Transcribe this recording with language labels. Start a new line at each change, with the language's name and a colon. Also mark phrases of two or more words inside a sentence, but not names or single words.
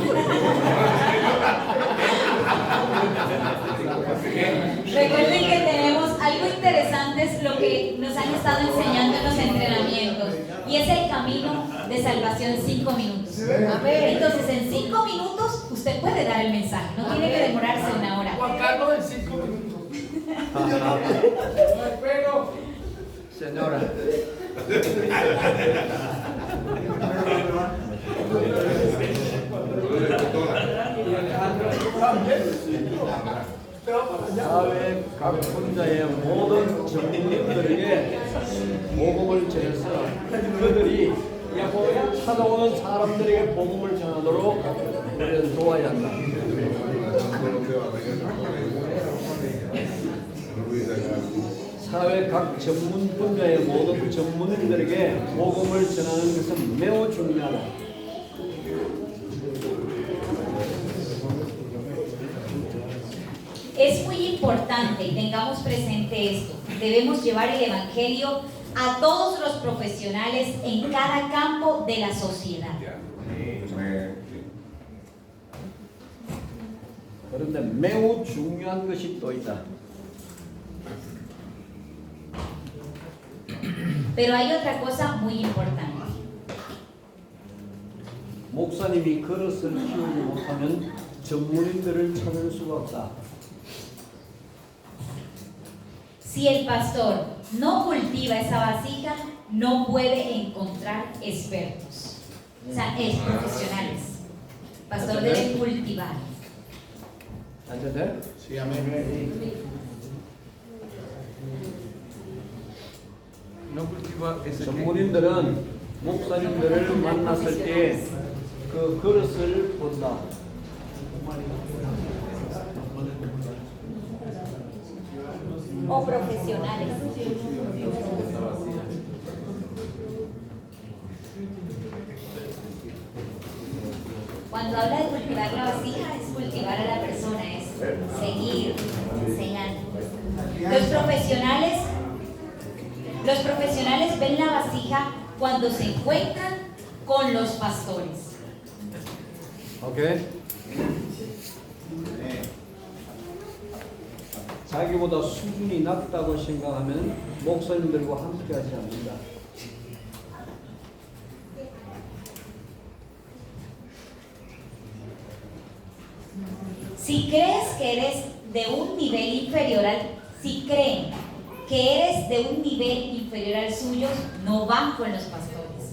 Spanish: Recuerden que tenemos algo interesante, es lo que nos han estado enseñando en los entrenamientos, y es el camino de salvación 5 minutos. Entonces, en 5 minutos usted puede dar el mensaje, no tiene que demorarse una hora. Juan Carlos en 5 minutos. Señora.
Korean: 사회 각 분야의 모든 전문인들에게 복음을 전해서 그들이 찾아오는 사람들에게 복음을 전하도록 우리는 도와야 한다. 사회 각 전문 분야의 모든 전문인들에게 복음을 전하는 것은 매우 중요하다.
Spanish: Es muy importante y tengamos presente esto. Debemos llevar el Evangelio a todos los profesionales en cada campo de la sociedad.
Korean: 그런데 매우 중요한 것이 또 있다.
Spanish: Pero hay otra cosa muy importante.
Korean: 목사님이 그릇을 키우지 못하면 전문인들을 찾을 수가 없다.
Spanish: Si el pastor no cultiva esa vasija, no puede encontrar expertos, o sea, profesionales. El pastor debe cultivar. ¿Entiendes? Sí, amén. No cultiva ese.
Korean: 전문인들은 목사님들을 만났을 때 그 그릇을 본다.
Spanish: O profesionales. Cuando habla de cultivar la vasija, es cultivar a la persona, es seguir, enseñar. Los profesionales ven la vasija cuando se encuentran con los pastores.
Korean: 오케이? 자기보다 수준이 낮다고 생각하면 목사님들과 함께하지 않는다.
Spanish: Si crees que eres de un nivel inferior si creen que eres de un nivel inferior al suyo, no van con los pastores.